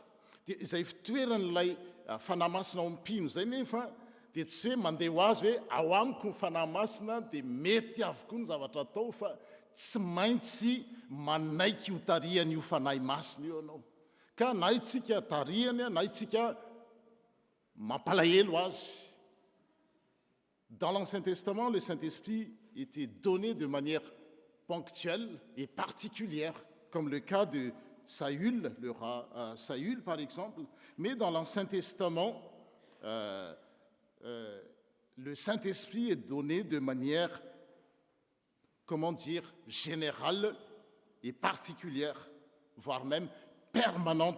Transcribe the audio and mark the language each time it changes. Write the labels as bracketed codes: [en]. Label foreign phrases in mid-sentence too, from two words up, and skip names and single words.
[mg] Dia izay fitoeran'ilay fanahy masina ao mpino izay nefa dia tsy hoe mandeha ho azy hoe ao amiko ny fanahy masina dia mety avokoa ny zavatra atao fa tsy maintsy manaiky ho tarihany io fanahy masina io anao. Ka na itsika tarihany na itsika mampalahelo azy. [fr] Dans l'Ancien Testament, le Saint-Esprit était donné de manière ponctuelle et particulière, comme le cas de Saül, le roi Saül par exemple. Mais dans l'Ancien Testament, le Saint-Esprit est donné de manière, générale et particulière, voire même permanente.